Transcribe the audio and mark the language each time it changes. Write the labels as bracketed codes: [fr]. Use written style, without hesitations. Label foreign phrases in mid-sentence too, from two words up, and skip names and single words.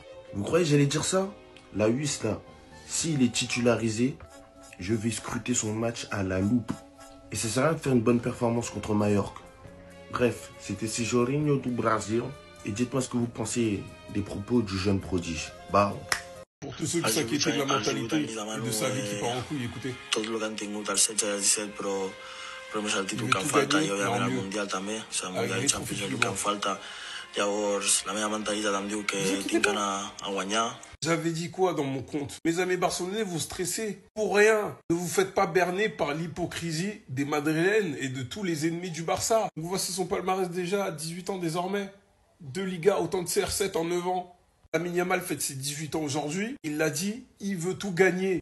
[fr] Vous croyez que j'allais dire ça? La UIS là, s'il est titularisé, je vais scruter son match à la loupe. Et ça sert à rien de faire une bonne performance contre Majorque. Bref, c'était Cijorinho du Brasil. Et dites-moi ce que vous pensez des propos du jeune prodige. Bah. Pour tous ceux qui s'inquiétaient de la mentalité et de sa vie qui part en couille, écoutez. [ca] Tot el que han tingut al 16 i al 17, però més el títol que em falta i òbviament el Mundial també, o sigui, el Mundial i Champions és el que em falta. Llavors, la meva mentalitat em diu que tinc que anar a guanyar. [fr] J'avais dit quoi dans mon compte? Mes amis barcelonais, vous stressez pour rien. Ne vous faites pas berner par l'hypocrisie des Madrilènes et de tous les ennemis du Barça. Donc voici son palmarès déjà à 18 ans désormais. 2 Ligas, autant de CR7 en 9 ans. Lamine Yamal fête ses 18 ans aujourd'hui. Il l'a dit, il veut tout gagner.